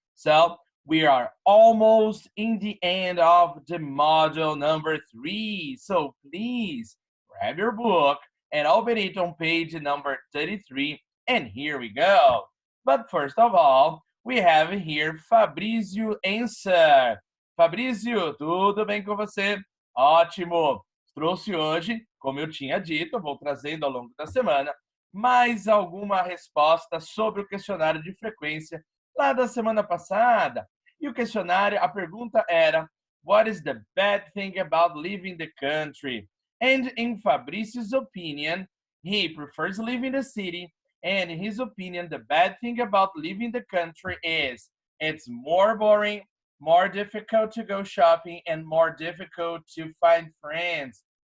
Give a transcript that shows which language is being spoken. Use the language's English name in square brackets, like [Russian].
[English] So we are almost in the end of the module number 3. So please grab your book and open it on page number 33. And here we go. But first of all, we have here Fabrício Answer. [Portuguese] Fabrício, tudo bem com você? Ótimo! Trouxe hoje, como eu tinha dito, vou trazendo ao longo da semana, mais alguma resposta sobre o questionário de frequência lá da semana passada. E o questionário, a pergunta era: [English] What is the bad thing about leaving the country? And in Fabrício's opinion, he prefers living the city. And in his opinion, the bad thing about leaving the country is it's more boring, more difficult to go shopping, and more difficult to find friends.